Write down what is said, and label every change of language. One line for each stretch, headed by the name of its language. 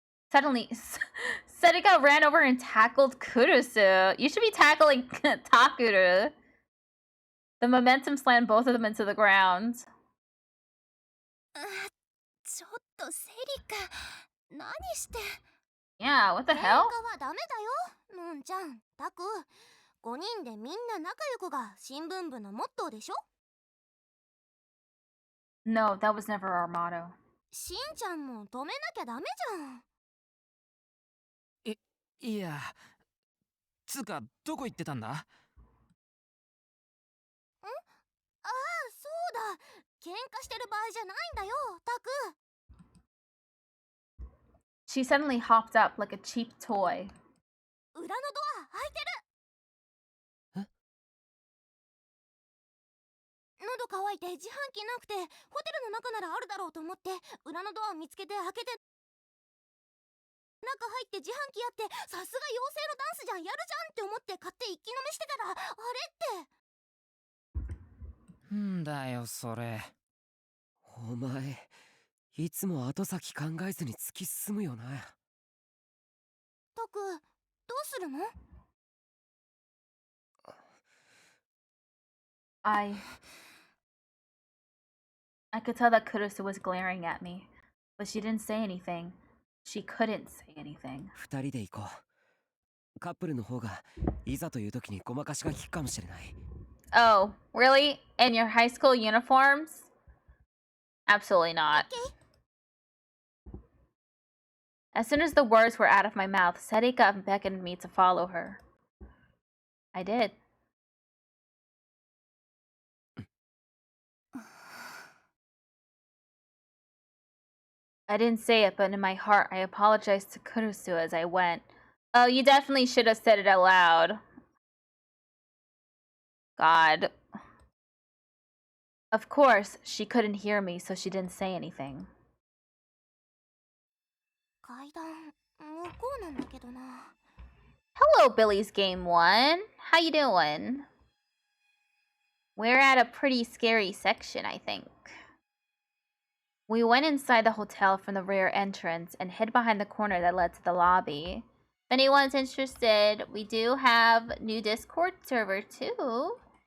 English: Suddenly, Sedika ran over and tackled Kurusu. You should be tackling Takuru. The momentum slammed both of them into the ground.
Japanese: ちょっとセリカ、何して。
English: Yeah, what the
Japanese: 喧嘩
English: hell?
Japanese: はダメだよ、のんちゃん。タク、5人でみんな仲良くが新聞部のモットーでしょ。
English: No, that was never our motto.
Japanese: しんちゃんも止めなきゃダメじゃん。いや、つうかどこ行ってたんだ？ああ、そうだ。喧嘩してる場合じゃないんだよ、タク。
English: She suddenly hopped up like a cheap toy.
Japanese: 裏のドア開いてる。喉乾いて自販機なくて、ホテルの中ならあるだろうと思って裏のドア見つけて開けて、中入って自販機やって、さすが妖精のダンスじゃん、やるじゃんって思って買って一気飲みしてたら、あれって。んだよそれ。お前いつも後先考えずに突き進むよな。タク、どうするの？
English: I could tell that Kurusu was glaring at me, but she didn't say anything. She couldn't say anything.
Japanese: 二人で行こう。カップルの方がいざという時にごまかしが効くかもしれない。
English: Oh, really? In your high school uniforms? Absolutely not. As soon as the words were out of my mouth, Sarika beckoned me to follow her. I did. I didn't say it, but in my heart, I apologized to Kurusu as I went. Oh, you definitely should have said it out loud. God. Of course, she couldn't hear me, so she didn't say anything.
Japanese: 階段、向こうなんだけどな。
English: Hello, Billy's Game 1. How you doing? We're at a pretty scary section, I think. We went inside the hotel from the rear entrance and hid behind the corner that led to the lobby. If anyone's interested, we do have new Discord server too.